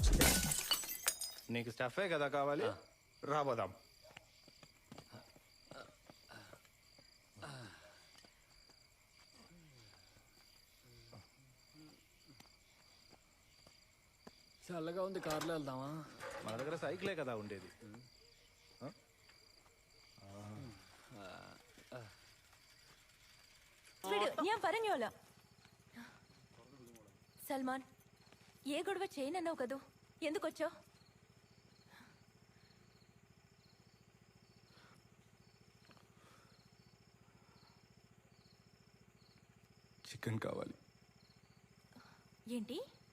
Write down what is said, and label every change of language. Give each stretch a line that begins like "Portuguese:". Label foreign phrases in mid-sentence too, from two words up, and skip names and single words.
Telugu: నీకు స్టఫే కదా కావాలి, రాబోదాం. చల్లగా ఉంది, కార్లో వెళ్దామా? మన దగ్గర సైకిలే కదా ఉండేది.
Malayalam: ഞാൻ പറഞ്ഞോളാം. സൽമാൻ,
Telugu: ఏ గొడవ చేయనన్నావు కదూ, ఎందుకొచ్చావు? చికెన్ కావాలి. ఏంటి?